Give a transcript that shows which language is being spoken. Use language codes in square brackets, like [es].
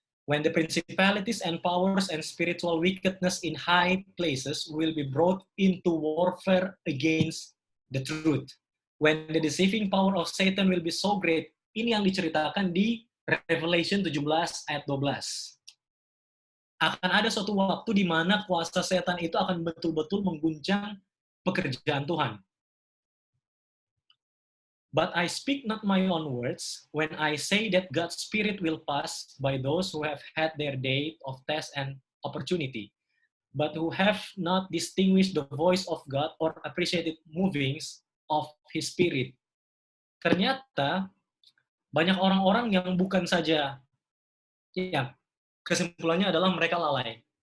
[en] When the principalities and powers and spiritual wickedness in high places will be brought into warfare against the truth. When the deceiving power of Satan will be so great. [id] Ini yang diceritakan di Revelation 17 ayat 12. Akan ada suatu waktu di mana kuasa setan itu akan betul-betul mengguncang pekerjaan Tuhan. [en] But I speak not my own words when I say that God's Spirit will pass by those who have had their day of test and opportunity, but who have not distinguished the voice of God or appreciated movings of His Spirit. [id] Ternyata banyak orang-orang yang bukan saja, ya, kesimpulannya adalah mereka lalai.